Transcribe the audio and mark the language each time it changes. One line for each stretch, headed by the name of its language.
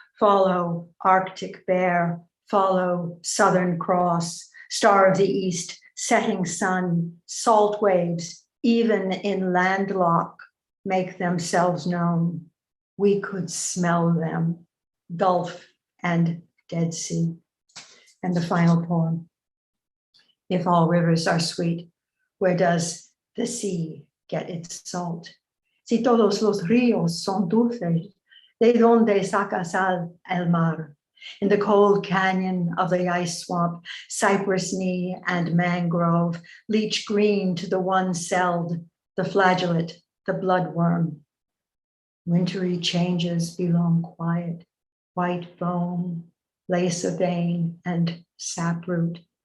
English: Follow, Arctic Bear, follow, Southern Cross, Star of the East, setting sun, salt waves, even in landlock, make themselves known. We could smell them, Gulf and Dead Sea. And the final poem. If all rivers are sweet, where does the sea get its salt?
Spanish: Si todos los ríos son dulces, ¿de dónde saca sal el mar?
English: In the cold canyon of the ice swamp, cypress knee and mangrove, leach green to the one-celled, the flagellate, the bloodworm. Wintry changes belong quiet, white bone, lace of vein, and saproot.